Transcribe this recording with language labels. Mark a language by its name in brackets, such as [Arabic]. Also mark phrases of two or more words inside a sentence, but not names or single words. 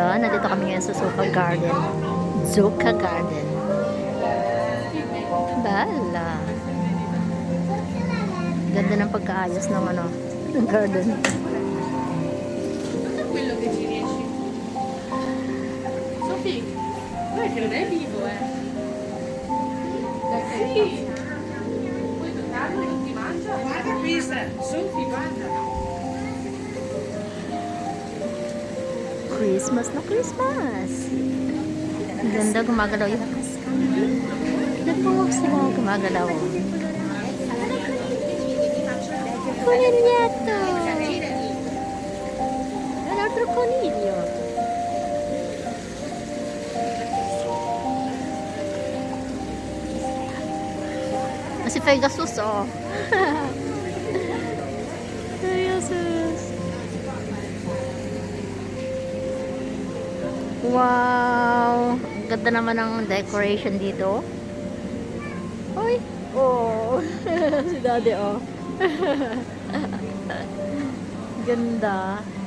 [Filipino] Nandito kami ngayon sa Zuka Garden. Zuka Garden. Bala. Ganda ng pagkaayos ng ano, ng garden. [Italian] Sophie, guarda che non è vivo, Sì. Poi toccarlo non ti mangia. Guarda questa, Sophie, guarda. [Filipino] Christmas na Christmas. Ang ganda, gumagalaw yung Tignan po sila gumagalaw. [Italian] Coniglietto! Un altro coniglio. [Filipino] Si Pegasus, oh. Pegasus. Wow! Ganda naman ng decoration dito. Hoy! Oh! Si Daddy, oh. Ganda.